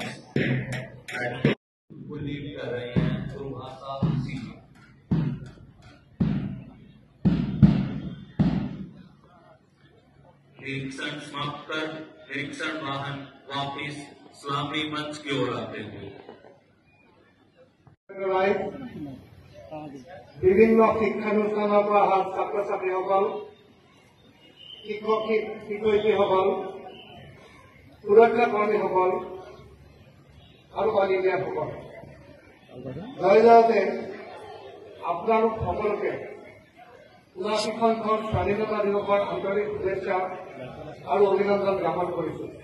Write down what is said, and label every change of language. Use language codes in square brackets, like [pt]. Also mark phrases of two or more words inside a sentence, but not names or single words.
[hi] प्लेटून को लीड कर रहे हैं सुरभाषा सिंह। निरीक्षण समाप्त कर निरीक्षण वाहन वापिस सलामी मंच की ओर आते हुए [as] বিভিন্ন শিক্ষানুষ্ঠানৰ পৰা অহা ছাত্ৰ ছাত্ৰীসকল, শিক্ষক শিক্ষয়িত্ৰীসকল, সুৰক্ষা কৰ্মীসকল আৰু অধিকাৰীসকল, জয় জয়তে আপোনালোক সকলোকে ৭৯খন স্বাধীনতা দিৱসৰ আন্তৰিক শুভেচ্ছা আৰু অভিনন্দন জ্ঞাপন কৰিছো।